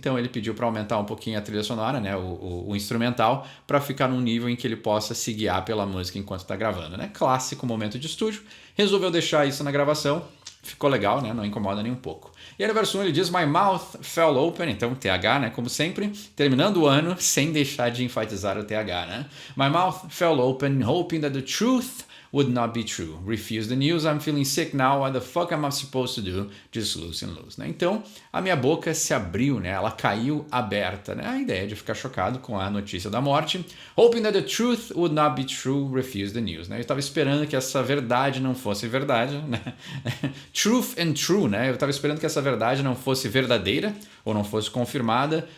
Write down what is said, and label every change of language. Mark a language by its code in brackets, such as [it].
[pt] Então ele pediu para aumentar um pouquinho a trilha sonora, né, o instrumental, para ficar num nível em que ele possa se guiar pela música enquanto está gravando, né? Clássico momento de estúdio. Resolveu deixar isso na gravação. Ficou legal, né? Não incomoda nem um pouco. E aí no verso 1 ele diz: [en] My mouth fell open, [pt] então TH, né? Como sempre, terminando o ano sem deixar de enfatizar o TH, né? [en] My mouth fell open, hoping that the truth would not be true. Refuse the news, I'm feeling sick now, what the fuck am I supposed to do? Just lose and lose, né? [pt] Então, a minha boca se abriu, né? Ela caiu aberta, né? A ideia de ficar chocado com a notícia da morte. [en] Hoping that the truth would not be true, refuse the news, né? [pt] Eu estava esperando que essa verdade não fosse verdade, né? [en] Truth and true, [pt] né? Eu estava esperando que essa verdade não fosse verdadeira ou não fosse confirmada.